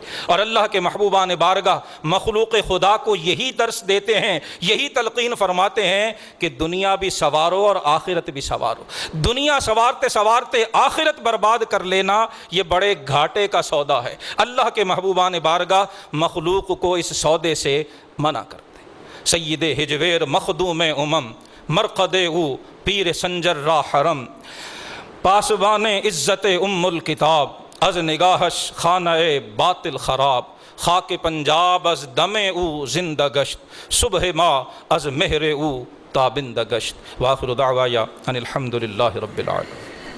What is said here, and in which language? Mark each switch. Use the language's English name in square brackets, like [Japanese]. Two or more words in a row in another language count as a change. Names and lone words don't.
[Urdu] اور اللہ کے محبوبان بارگاہ مخلوق خدا کو یہی درس دیتے ہیں، یہی تلقین فرماتے ہیں کہ دنیا بھی سنوارو اور آخرت بھی سنوارو۔ دنیا سنوارتے سنوارتے آخرت برباد کر لینا یہ بڑے گھاٹے کا سودا ہے۔ اللہ کے محبوبان بارگاہ مخلوق کو اس سودے سے منع کرتے۔ [Persian] سید ہجویر مخدوم مرقد او پیر سنجر را حرم، پاسبان عزت الکتاب از نگاہش خانہ باطل خراب، خاک پنجاب از دم او زندہ گشت، صبح ما از مہر او تابندہ گشت۔ [Arabic] وآخر دعوایا ان الحمد للہ رب العالمین۔